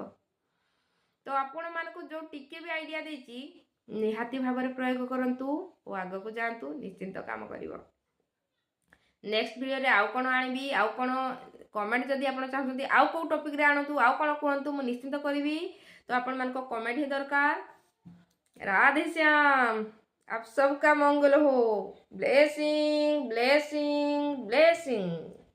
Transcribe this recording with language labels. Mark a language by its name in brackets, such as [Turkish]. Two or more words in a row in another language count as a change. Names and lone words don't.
[Odia] ତ ଆପଣମାନଙ୍କୁ ଯେଉଁ ଟିକେ ବି ଆଇଡ଼ିଆ ଦେଇଛି ନିହାତି ଭାବରେ ପ୍ରୟୋଗ କରନ୍ତୁ ଓ ଆଗକୁ ଯାଆନ୍ତୁ, ନିଶ୍ଚିନ୍ତ କାମ କରିବ। ନେକ୍ସଟ ଭିଡ଼ିଓରେ ଆଉ କ'ଣ ଆଣିବି, ଆଉ କ'ଣ କମେଣ୍ଟ ଯଦି ଆପଣ ଚାହୁଁଛନ୍ତି ଆଉ କେଉଁ ଟପିକରେ ଆଣନ୍ତୁ, ଆଉ କ'ଣ କୁହନ୍ତୁ, ମୁଁ ନିଶ୍ଚିନ୍ତ କରିବି। ତ ଆପଣମାନଙ୍କ କମେଣ୍ଟ ହିଁ ଦରକାର। [Hindi] राधे श्याम, आप सबका मंगल हो। [English] blessing blessing blessing.